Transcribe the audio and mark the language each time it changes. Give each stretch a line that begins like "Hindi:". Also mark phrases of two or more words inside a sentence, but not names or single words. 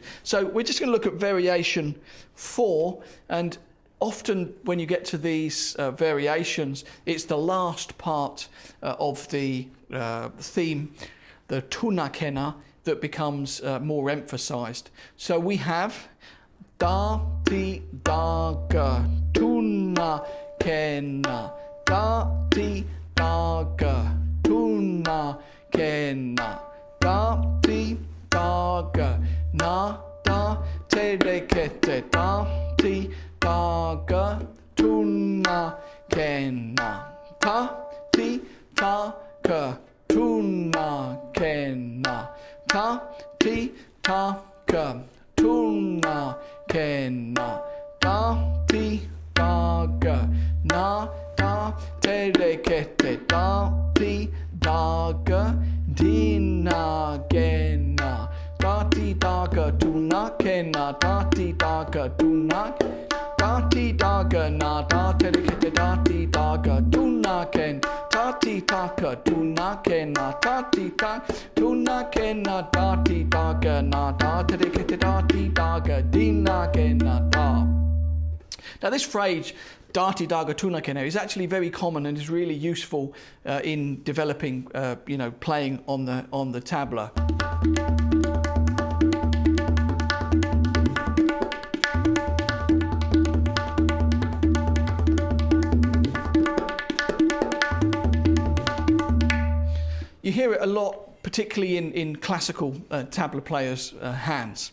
English: So we're just going to look at variation 4, and often when you get to these variations, it's the last part of the theme, the tunakena, that becomes more emphasized. So we have da ti da ga tuna kena, da ti da ga tuna kena, da ti da ga na da te re kete, da ti da ga tuna kena, ta ti ta ga tuna kena, ta ti ta ga tuna kena, da ti da ga na da te re kete, da ti da ga dina kena, da ti da ga tuna kena, da ti da ga tuna, da ti da ga na da te re kete, da ti da ga tuna ken, da ti da ga tuna kena, da ti da tuna kena, da ti da ga na da te re kete, da ti da ga dina kena da. Now this phrase, dati daga tunakena, is actually very common and is really useful in developing, you know, playing on the tabla. You hear it a lot, particularly in classical tabla players' hands.